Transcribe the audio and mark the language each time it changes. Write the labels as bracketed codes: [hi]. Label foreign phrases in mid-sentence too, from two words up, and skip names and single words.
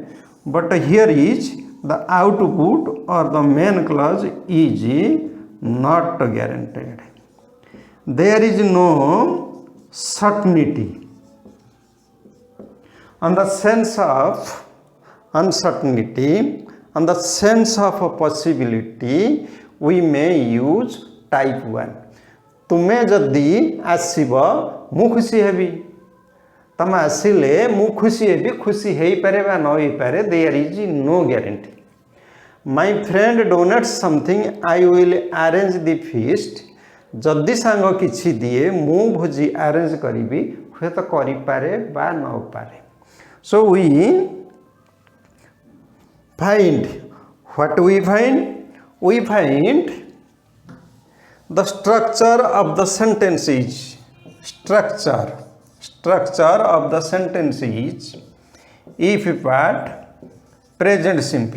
[en] But here is the output or the main clause is not guaranteed. There is no certainty. On the sense of uncertainty, on the sense of a possibility, we may use type 1. [or] ତୁମେ ଯଦି ଆସିବ ମୁଁ ଖୁସି ହେବି, ତମ ଆସିଲେ ମୁଁ ଖୁସି ହେବି, ଖୁସି ହେଇ ପାରେ ବା ନ ହେଇ ପାରେ, [en] There is no guarantee. My friend donates something, I will arrange the feast. [or] ଯଦି ସାଙ୍ଗ କିଛି ଦିଏ ମୁଁ ଭୋଜି ଆରେଞ୍ଜ କରିବି, ହୁଏ ତ କରି ପାରେ ବା ନ ପାରେ. [en] So we find, what we find? We find the structure of the sentence is, structure of the sentence is, if part present simple.